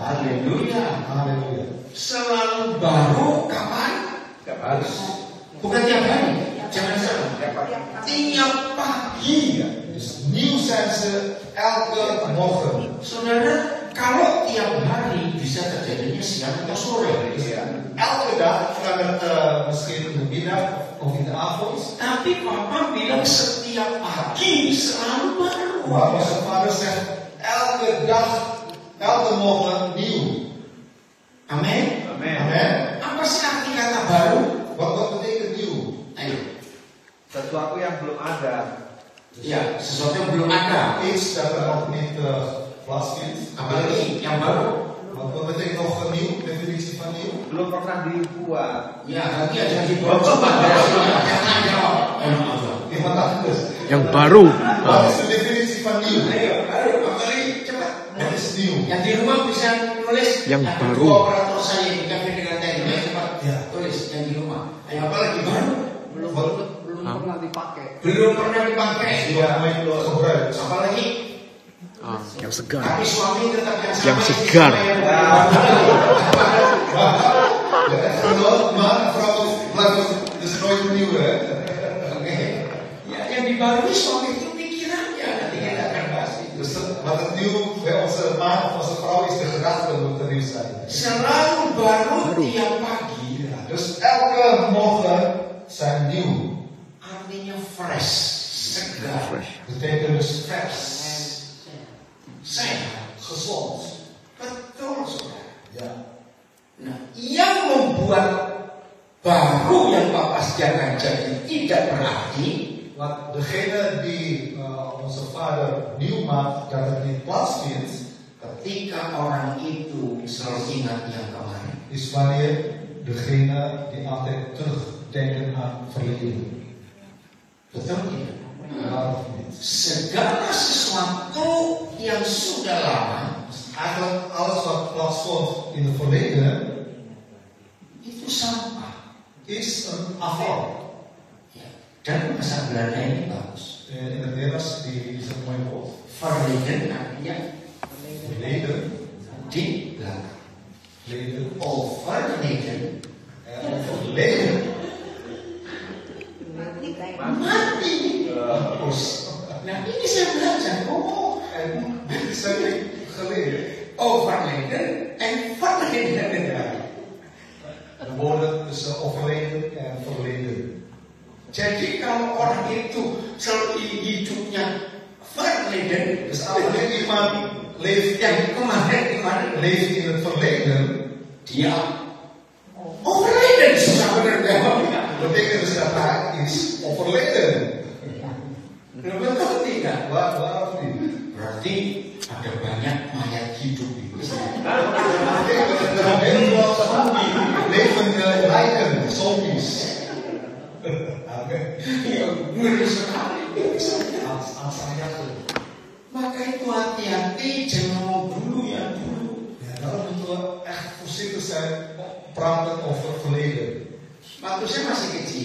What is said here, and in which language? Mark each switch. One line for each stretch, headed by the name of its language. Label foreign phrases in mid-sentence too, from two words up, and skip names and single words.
Indonesian: Haleluya.
Dutch: Halleluja.
Indonesian: Selalu baru kapan? Tiap hari. Bukan tiap hari. Jangan salah. Tiap pagi.
Dutch: Dus nieuw zijn ze elke morgen.
Indonesian: Saudara, kalau tiap hari bisa terjadinya siang atau sore.
Dutch: Elke dag kan het misschien in de middag of in de avond.
Indonesian: Tapi Papa bilang setiap pagi selalu baru.
Dutch: Maar onze vader zegt elke dag, elke morgen nieuw.
Indonesian: Amin.
Dutch: Amen.
Indonesian: Apa sih arti kata baru?
Dutch: Wat betekent nieuw?
Indonesian: Ayo. Sesuatu yang belum ada. Ya, sesuatu yang belum ada.
Dutch: Iets dat er nog niet plaatsvindt.
Indonesian: Apalagi yang baru.
Dutch: Wat betekent nog nieuw? Definitie van nieuw?
Indonesian: Belum pernah dibuat. Ya, nanti aja dibuat coba. Jangan jawab.
Dutch: Iemand anders.
Indonesian: Yang baru.
Dutch: Wat is de definitie van nieuw?
Indonesian: Ayo, apalagi cepat.
Dutch: Wat is nieuw?
Indonesian: Yang di rumah bisa nulis. Yang Ada baru. dua operator saya di kafe dengan tadi. Ayo cepat. Ya. Tulis yang di rumah. Ayo apalagi baru? Belum pernah dipakai. Belum pernah dipakai.
Dutch: Ja, gebruikt.
Indonesian: Apalagi Yang segar. tapi suami tetap yang sama. Yang segar.
Dutch: Maar vrouw blijft dus nooit nieuw, hè?
Indonesian: Oke. Ya, yang dibarui suami itu pikirannya. Nanti kita akan bahas itu.
Dutch: Dus wat het nieuw bij onze man of onze vrouw is, de gedachte moet er nieuw zijn.
Indonesian: Selalu baru tiap pagi.
Dutch: Dus elke morgen zijn nieuw.
Indonesian: Artinya fresh, segar. Fresh.
Dutch: Betekent dus vers,
Indonesian: Sehat.
Dutch: gezond.
Indonesian: Betul, saudara.
Dutch: Ja.
Indonesian: Nah, yang membuat baru yang Bapak sediakan jadi tidak berarti
Dutch: Want degene die onze vader nieuw maakt, dat het niet plaatsvindt,
Indonesian: ketika orang itu selalu ingat yang kemarin.
Dutch: is wanneer degene die altijd terugdenken aan verleden.
Indonesian: Betul tidak?
Dutch: Ja of niet?
Indonesian: Segala sesuatu yang sudah lama
Dutch: Eigenlijk alles wat plaatsvond in het verleden
Indonesian: itu sampah.
Dutch: is een afval.
Indonesian: Ya. Dan bahasa Belanda ini bagus.
Dutch: In het Nederlands is een mooi woord.
Indonesian: Verleden artinya
Dutch: Verleden,
Indonesian: di belakang.
Dutch: verleden, Overleden verleden.
Indonesian: mati. Nah ini saya belajar. Oh,
Dutch: En dit is eigenlijk geleerd. overleden en verleden. De woorden tussen overleden en verleden.
Indonesian: Jadi kalau orang itu selalu hidupnya verleden,
Dutch: Dus wanneer iemand leeft
Indonesian: yang kemarin
Dutch: leeft in het verleden,
Indonesian: dia overleden susah bener jawabnya.
Dutch: betekent dus dat hij is overleden.
Indonesian: Betul tidak?
Dutch: Waarom niet?
Indonesian: Berarti ada banyak mayat hidup di sini.
Dutch: Dat betekent dat er heel veel levende lijken, zombies.
Indonesian: Amen. Ya, ngeri sekali.
Dutch: Aanstonds.
Indonesian: Maka itu hati-hati, jangan mau dulu ya dulu.
Dutch: Ja, daarom moeten we echt voorzichtig zijn praten over het verleden.
Indonesian: Waktu saya masih kecil,